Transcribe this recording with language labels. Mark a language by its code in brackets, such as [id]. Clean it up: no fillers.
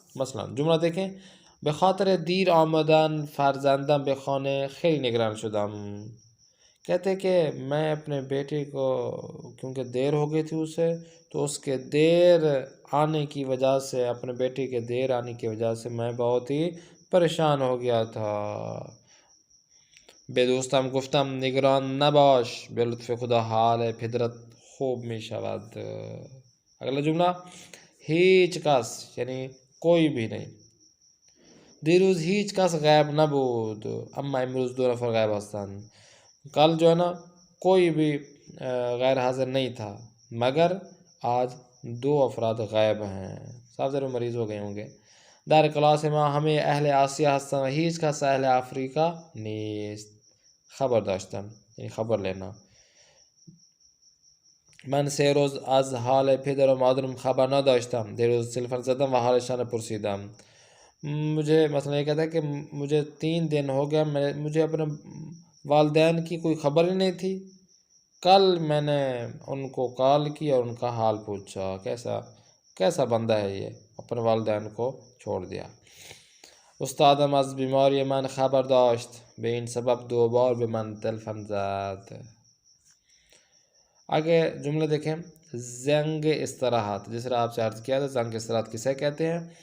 [ur] مثلا جملہ دیکھیں [fa] به خاطر دیر آمدن فرزندم به خانه خیلی نگران شدم. [ur] کہتے کہ میں اپنے بیٹے کو، کیونکہ دیر ہو گئی تھی اسے، تو اس کے دیر آنے کی وجہ سے، اپنے بیٹے کے دیر آنے کی وجہ سے میں بہت ہی پریشان ہو گیا تھا. [fa] به دوستم گفتم نگران نباش، به لطف خدا حال پدرت خوب می شود. [ur] اگلا جملہ هیچ کس یعنی کوئی بھی نہیں. [fa] دیروز هیچ کس غیب نبود اما امروز 2 نفر غیب هستند. [ur] کل جو ہے نا کوئی بھی غیر حاضر نہیں تھا، مگر آج 2 افراد غائب ہیں. صاحب ضرور مریض ہو گئے ہوں گے. [fa] در کلاس ما همه اهل آسیا هستند و هیچ کس اهل آفریقا نیست. [ur] خبر داشتن یعنی خبر لینا. [fa] من 3 روز از حال پدر و مادرم خبر نداشتم. دیروز تلفن زدم و حالشان پرسیدم. [ur] مجھے مثلا یہ کہتا ہے کہ مجھے 3 دن ہو گیا، مجھے اپنے والدین کی کوئی خبر ہی نہیں تھی. کل میں نے ان کو کال کی اور ان کا حال پوچھا. کیسا بندہ ہے یہ، اپنے والدین کو چھوڑ دیا. [fa] استادم از بیماری من خبر داشت، به این سبب 2 بار به من تلفن زد. [ur] آگے جملے دیکھیں. زنگ استراحت، جس طرح آپ سے عرض کیا تھا زنگ استراحت کسے کہتے ہیں.